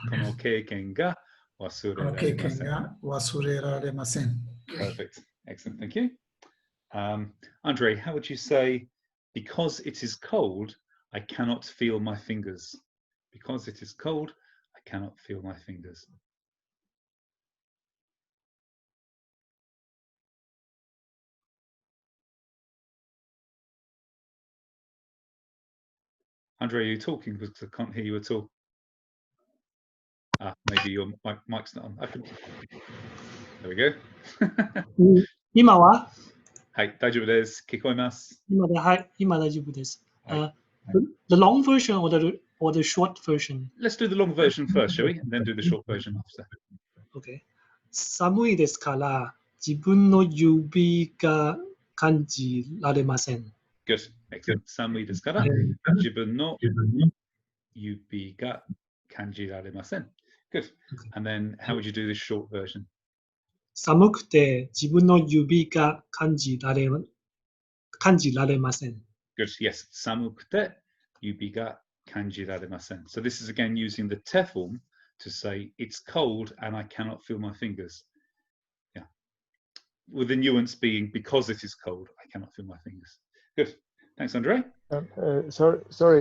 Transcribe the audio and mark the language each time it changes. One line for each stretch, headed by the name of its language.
Japanese: この経験が忘れられません。この経験が忘れられません。
English: Perfect. Excellent. Thank you. Andre, how would you say, because it is cold, I cannot feel my fingers? Because it is cold, I cannot feel my fingers. Andre, are you talking? Because I can't hear you at all. Maybe your mic's not on. There we go.
Japanese: 今ははい、大丈夫です。聞こえます。今大丈夫です。はい。
English: The long version or the short version? Let's do the long version first, shall we? And then do the short version after. Okay.
Japanese: 寒いですから自分の指が感じられません。
English: Good. Excellent.
Japanese: Samui desu kara, jibun no yubi ga kanjiraremasen. Good.
English: And then how would you do this short version?
Japanese: 寒くて自分の指が感じられません。
English: Good. Yes.
Japanese: Samukute yubi ga kanjiraremasen.
English: So this is again using the te form to say it's cold and I cannot feel my fingers. Yeah. With the nuance being because it is cold, I cannot feel my fingers. Good. Thanks, Andre. Sorry,